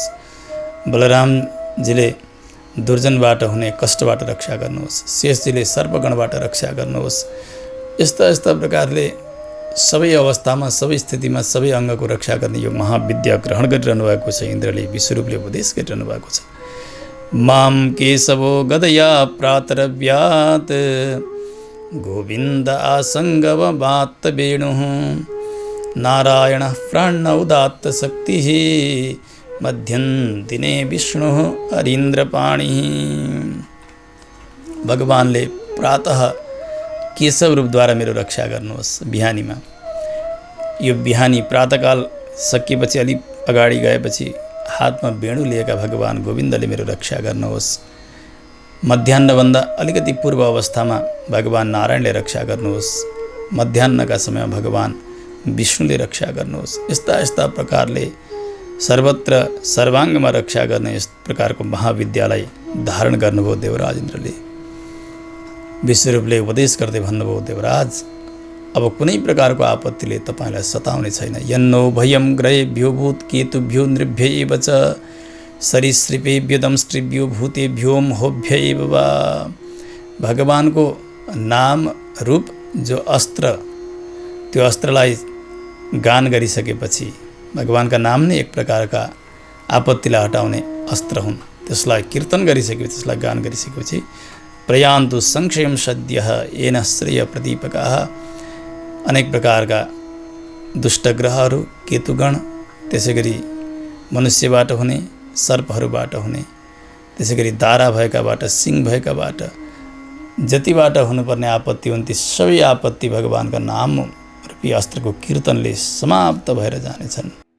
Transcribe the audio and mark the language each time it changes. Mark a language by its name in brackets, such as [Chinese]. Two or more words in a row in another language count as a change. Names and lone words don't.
[Nepali] बलरामजीले दुर्जनबाट हुने कष्टबाट रक्षा गर्नुहोस्। शेषजीले सर्पगणबाट रक्षा गर्नुहोस्। यस्ता प्रकारले सबै अवस्थामा, सबै स्थितिमा, सबै अङ्गको रक्षा गर्ने यो महाविद्या ग्रहण गरिरहनु भएको छ। इन्द्रले विश्वरूपले उपदेश गरिरहनु भएको छ। [Sanskrit] माम केशवो गदया प्रातरव्यात् गोविन्द आसङ्गवमात्त वेणुः नारायणः प्राण उदात्त शक्तिः मध्यं दिने विष्णुः अरीन्द्रपाणिः। [Nepali] भगवानले प्रातः केशव रूपद्वारा मेरो रक्षा गर्नुहोस्। बिहानीमा यो बिहानी प्रातःकाल सकिएपछि अलिक अगाडि गएपछि हातमा वेणु लिएका भगवान् गोविन्दले मेरो रक्षा गर्नुहोस्। मध्याह्नभन्दा अलिकति पूर्व अवस्थामा भगवान् नारायणले रक्षा गर्नुहोस्। मध्याह्नका समयमा भगवान् विष्णुले रक्षा गर्नुहोस्। यस्ता प्रकारले सर्वत्र सर्वाङ्गमा रक्षा गर्ने यस प्रकारको महाविद्यालाई धारण गर्नुभयो देवराज इन्द्रले। विश्वरूपले उपदेश गर्दै भन्नुभयो, देवराज अब कुनै प्रकारको आपत्तिले तपाईँलाई सताउने छैन। [Sanskrit] यन्नो भयं ग्रहेभ्यो भूत केतुभ्यो नृभ्यैव च सरीसृपेभ्यो दंष्ट्रिभ्यो भूतेभ्यो मोहभ्यैव वा। [Nepali] भगवानको नाम रूप जो अस्त्र, त्यो अस्त्रलाई गान गरिसकेपछि भगवानका नाम नै एक प्रकारका आपत्तिलाई हटाउने अस्त्र हुन्। त्यसलाई कीर्तन गरिसकेपछि, त्यसलाई गान गरिसकेपछि [Sanskrit] प्रयान्तु संशयं सद्यः येन श्रेय प्रदीपकाः। [Nepali] अनेक प्रकारका दुष्टग्रहहरू, केतुगण, त्यसै गरी मनुष्यबाट हुने, सर्पहरूबाट हुने, त्यसै गरी दारा भएकाबाट, सिंह भएकाबाट, जतिबाट हुनुपर्ने आपत्ति हुन् ती सबै आपत्ति भगवानका नाम रूपी अस्त्रको कीर्तनले समाप्त भएर जानेछन्।